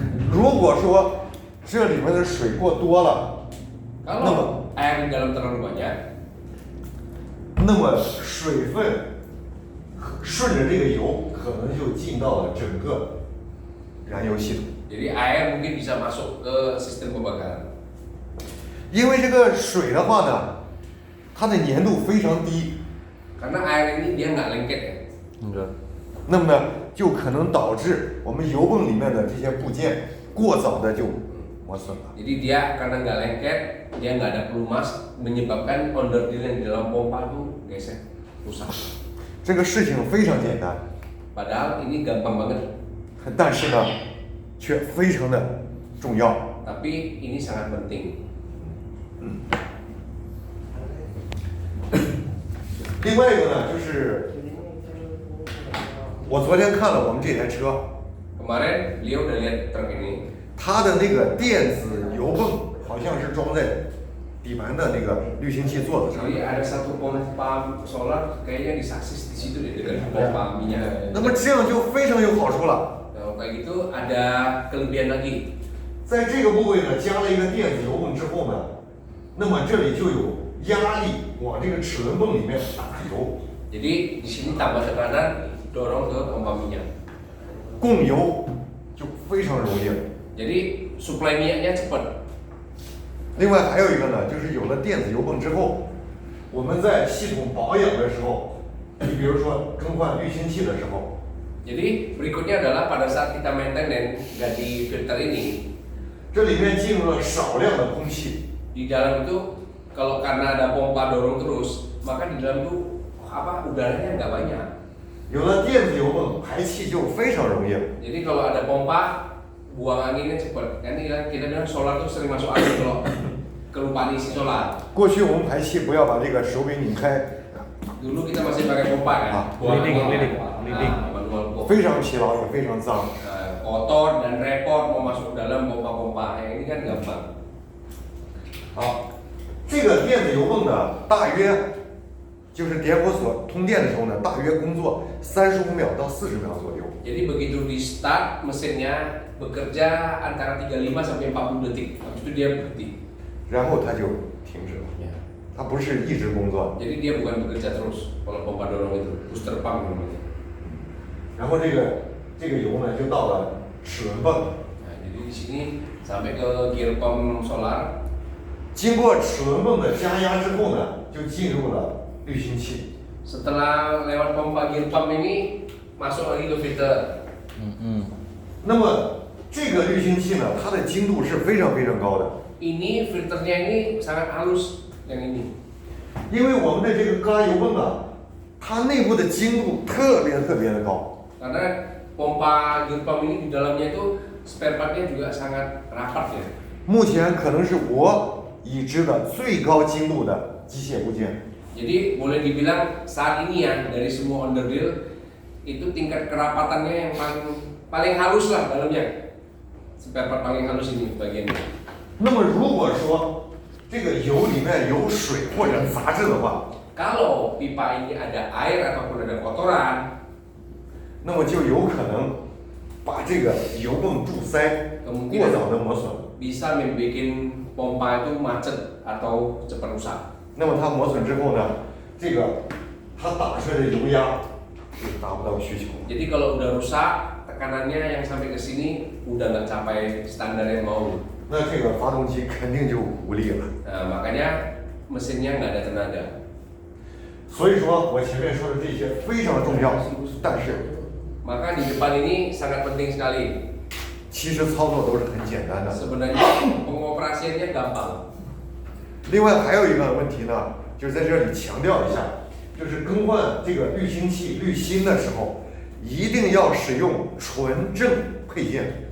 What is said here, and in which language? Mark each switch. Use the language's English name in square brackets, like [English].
[Chinese] 如果说这里面的水过多了， [Indonesian] Kalau air di dalam terlalu banyak, [Chinese] 那么水分顺着这个油可能就进到了整个燃油系统。 [Indonesian] jadi air mungkin bisa masuk ke sistem pembakaran. [Chinese] 因为这个水的话呢，它的粘度非常低， [Indonesian] Karena air ini dia nggak lengket ya. Enggak. [Chinese] 那么呢，就可能导致我们油泵里面的这些部件过早的就磨损了。 [Indonesian] Jadi dia karena nggak lengket, dia nggak ada pelumas, menyebabkan onderdil yang di dalam pompa itu gesek, rusak. [Chinese] 这个事情非常简单， [Indonesian] Padahal ini gampang banget, [Chinese] 但是呢，却非常的重要。 [Indonesian] tapi ini sangat penting. [Chinese] 另外一个呢，就是我昨天看了我们这台车， [Indonesian] Kemarin beliau udah lihat truk ini, [Chinese] 它的那个电子油泵好像是装在底盘的那个滤清器座子上。 [Indonesian] jadi ada satu pompa solar kayaknya di sasis di situ deh dengan pompa minyak. [Chinese] 那么这样就非常有好处了。 [Indonesian] Nah, kayak gitu ada kelebihan lagi. [Chinese] 在这个部位呢，加了一个电子油泵之后呢，那么这里就有压力往这个齿轮泵里面打油， [Indonesian] Jadi di sini tambah tekanan dorong ke pompa minyak. [Chinese] 供油就非常容易了。 [Indonesian] Jadi suplai minyaknya cepat. [Chinese] 另外还有一个呢，就是有了电子油泵之后，我们在系统保养的时候，你比如说更换滤清器的时候， [Indonesian] Jadi berikutnya adalah pada saat kita maintenance ganti filter ini, [Chinese] 这里面进入了少量的空气， [Indonesian] di dalam itu kalau karena ada pompa dorong terus, maka di dalam itu udaranya nggak banyak. [Chinese] 有了电子油泵，排气就非常容易了。 [Indonesian] Jadi kalau ada pompa, buang anginnya cepat. Kan kita bilang solar tuh sering masuk angin kalau kelupaan isi solar. [Chinese] 过去我们排气不要把这个手给拧开， [Indonesian] Dulu kita masih pakai pompa kan, buang Leading. manual pompa. [Chinese] 非常疲劳也非常脏。 [Indonesian] Kotor dan repot mau masuk dalam pompa-pompa. Yang ini kan gampang. [Chinese] 好，这个电子油泵呢，大约就是点火所通电的时候呢，大约工作35秒到40秒左右。 [Indonesian] Jadi begitu di start mesinnya bekerja antara 35 sampai 40 detik. Habis itu dia berhenti. [Chinese] 然后它就停止了，它不是一直工作。 [Indonesian] Jadi dia bukan bekerja terus kalau pompa dorong itu, booster pump namanya. [Chinese] 然后这个油呢就到了齿轮泵， [Indonesian] Nah, jadi di sini sampai ke gear pump solar. [Chinese] 经过齿轮泵的加压之后呢，就进入了滤清器。 [Indonesian] Setelah lewat pompa gear pump ini masuk lagi ke filter. [Chinese] 那么这个滤清器呢，它的精度是非常非常高的， [Indonesian] Ini filternya ini sangat halus yang ini. [Chinese] 因为我们的这个高压油泵啊，它内部的精度特别特别的高。 [Indonesian] Karena pompa gear pump ini di dalamnya itu spare partnya juga sangat rapat ya. [Chinese] 目前可能是我已知的最高精度的机械部件。 [Indonesian] Jadi boleh dibilang saat ini ya dari semua onderdil itu tingkat kerapatannya yang paling halus lah dalamnya. Spare part paling halus ini bagiannya. [Chinese] 那么如果说这个油里面有水或者杂质的话， [Indonesian] Kalau pipa ini ada air ataupun ada kotoran, [Chinese] 那么就有可能把这个油泵注塞，过早的磨损。 [Indonesian] bisa membuat pompa itu macet atau cepat rusak. [Chinese] 那么它磨损之后呢，这个它打出来的油压就达不到需求。 [Indonesian] Jadi kalau udah rusak, tekanannya yang sampai ke sini udah nggak capai standar yang mau. [Chinese] 那这个发动机肯定就无力了。 [Indonesian] Nah, makanya mesinnya nggak ada tenaga. [Chinese] 所以说我前面说的这些非常重要，但是 [Indonesian] Maka di depan ini sangat penting sekali. [Chinese] 其实操作都是很简单的。 [Indonesian] Sebenarnya pengoperasiannya gampang. [Chinese] 另外还有一个问题呢，就是在这里强调一下，就是更换这个滤清器滤芯的时候，一定要使用纯正配件。